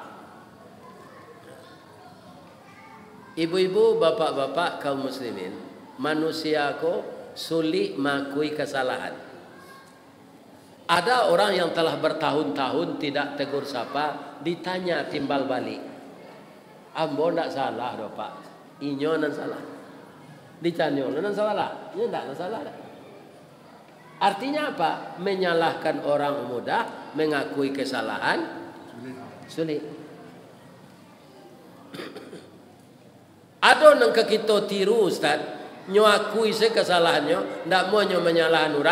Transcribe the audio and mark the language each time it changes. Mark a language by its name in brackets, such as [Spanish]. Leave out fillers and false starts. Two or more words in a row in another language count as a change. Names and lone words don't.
[Indonesian] Ibu-ibu, bapak-bapak kaum muslimin, manusia ko sulit mengakui kesalahan. Ada orang yang telah bertahun-tahun tidak tegur sapa, ditanya timbal balik. [Minangkabau] Ambo ndak salah do Pak. Inyo nan salah. Ditanya nan salah. [Indonesian] Ya ndak salah. Artinya apa? Menyalahkan orang mudah, mengakui kesalahan sulit. [Minangkabau] Ada nang kita tiru Ustaz, nyo akui se kesalahannya, ndak mau nyo menyalahkan orang.